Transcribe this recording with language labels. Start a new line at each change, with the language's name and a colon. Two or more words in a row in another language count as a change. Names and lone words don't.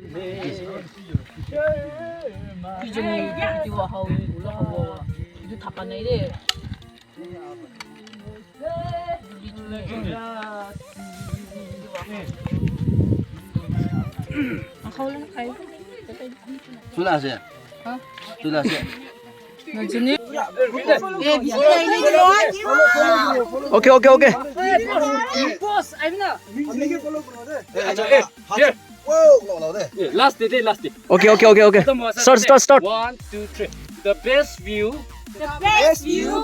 Korean: 이제 이거 하고 올라가고 이거 다 빠내래. Sulase. Hah? Sulase.
Indonesian: Nanti
English: Okay, okay, okay. Boss, I'm not. Here. Whoa, Last day, last day. Okay, okay, okay, okay. Start. 1, 2, 3. The best view The best view